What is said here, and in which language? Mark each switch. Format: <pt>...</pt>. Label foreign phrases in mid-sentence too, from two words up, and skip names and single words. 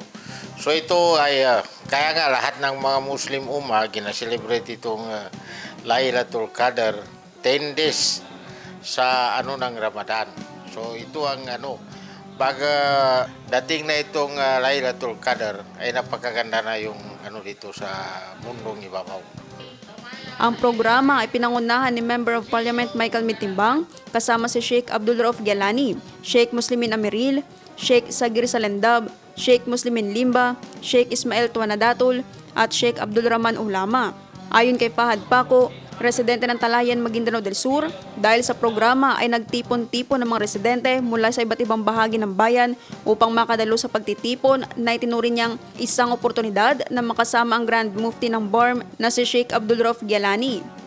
<tl>So ito ay kaya nga lahat ng mga Muslim ginaselebrate itong Laylatul Qadar 10 days sa ng Ramadan. So ito ang pag dating na itong Laylatul Qadar ay napakaganda na yung dito sa mundong ibabaw. Ang programa ay pinangunahan ni</tl> <en>Member of Parliament</en> <tl>Michael Mitimbang kasama si Sheikh Abdul Rauf Gyalani, Sheikh Muslimin Amiril, Sheikh Sagir Salendab, Sheikh Muslimin Limba, Sheikh Ismail Tuanadatul at Sheikh Abdul Rahman Ulama. Ayon kay Fahad Paco, residente ng Talayan, Maguindanao del Sur, dahil sa programa ay nagtipon-tipon ng mga residente mula sa iba't ibang bahagi ng bayan upang makadalo sa pagtitipon na itinuring niyang isang oportunidad na makasama ang Grand Mufti ng BARM na si Sheikh Abdul Rauf Gyalani.</tl>